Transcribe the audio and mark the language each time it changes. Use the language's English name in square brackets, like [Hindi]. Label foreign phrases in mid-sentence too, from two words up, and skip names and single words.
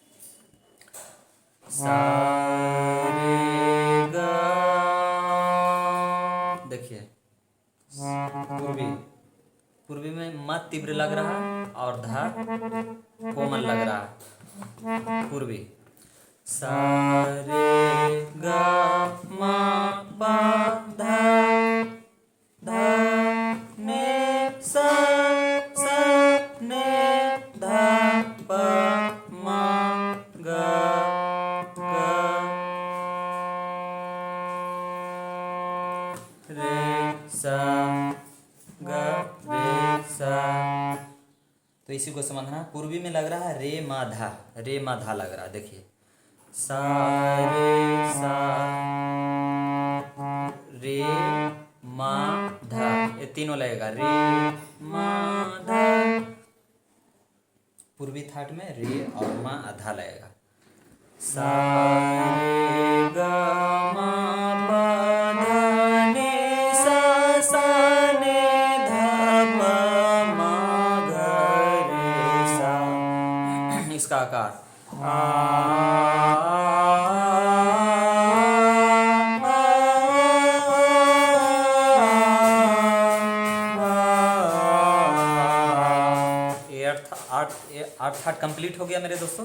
[Hindi] सा रे ग, देखिए पूर्वी, पूर्वी में म तीव्र लग रहा और धा कोमल लग रहा। पूर्वी सा रे ग म प ध ध नि सा सा नि ध प म ग रे सा, ग रे सा। तो इसी को समझना। पूर्वी में लग रहा है रे मा धा, रे मा धा लग रहा है। देखिए सा रे सा, रे मा धा, ये तीनों लगेगा रे मा धा। पूर्वी थाट में रे और मा आधा लगेगा। सा रे ग म प ध नि सा सा नि ध प म ग रे सा। इसका आकार आठ थाट कंप्लीट हो गया मेरे दोस्तों।